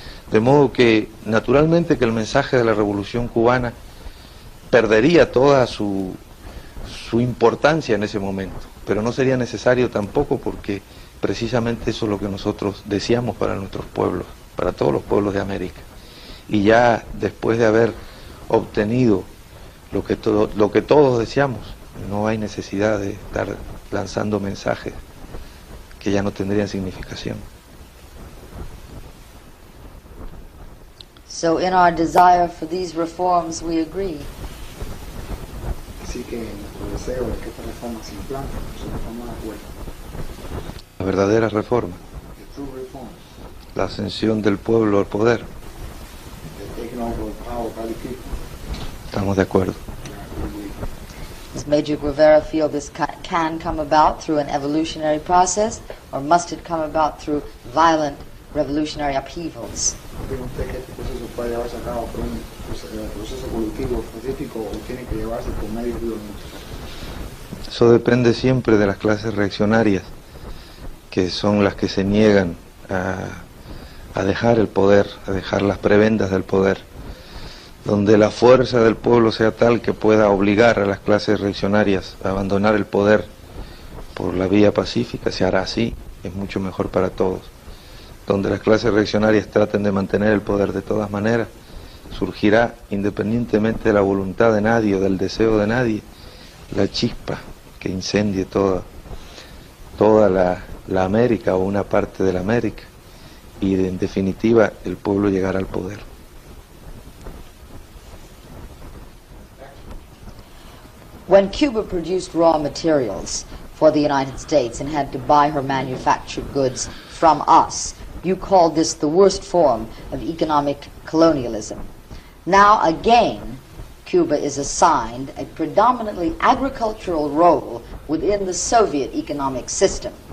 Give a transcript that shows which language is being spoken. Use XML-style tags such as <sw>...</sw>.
<es>De modo que, naturalmente, que el mensaje de la Revolución Cubana perdería toda su importancia en ese momento, pero no sería necesario tampoco, porque precisamente eso es lo que nosotros deseamos para nuestros pueblos, para todos los pueblos de América. Y ya después de haber obtenido lo que todos deseamos, no hay necesidad de estar lanzando mensajes que ya no tendrían significación.</es> <en>So in our desire for these reforms, we agree.</en> <es>Así que nuestro deseo de que esta reforma se implante, nosotros estamos de acuerdo. La verdadera reforma,</es> <en>The true reforms,</en> <es>la ascensión del pueblo al poder,</es> <en>the taking over of power by the people,</en> <es>estamos de acuerdo.</es> <en>Does Major Guevara feel this can come about through an evolutionary process, or must it come about through violent revolutionary upheavals?</en> <es>¿Cree usted que este proceso puede llevarse a cabo por un proceso evolutivo específico o tiene que llevarse por medios violentos? Eso depende siempre de las clases reaccionarias, que son las que se niegan a dejar el poder, a dejar las prebendas del poder. Donde la fuerza del pueblo sea tal que pueda obligar a las clases reaccionarias a abandonar el poder por la vía pacífica, se hará así, es mucho mejor para todos. Donde las clases reaccionarias traten de mantener el poder de todas maneras, surgirá, independientemente de la voluntad de nadie o del deseo de nadie, la chispa que incendie toda la América o una parte de la América, y en definitiva el pueblo llegará al poder.</es> <en>When Cuba produced raw materials for the United States and had to buy her manufactured goods from us, you called this the worst form of economic colonialism. Now again, Cuba is assigned a predominantly agricultural role within the Soviet economic system.</en>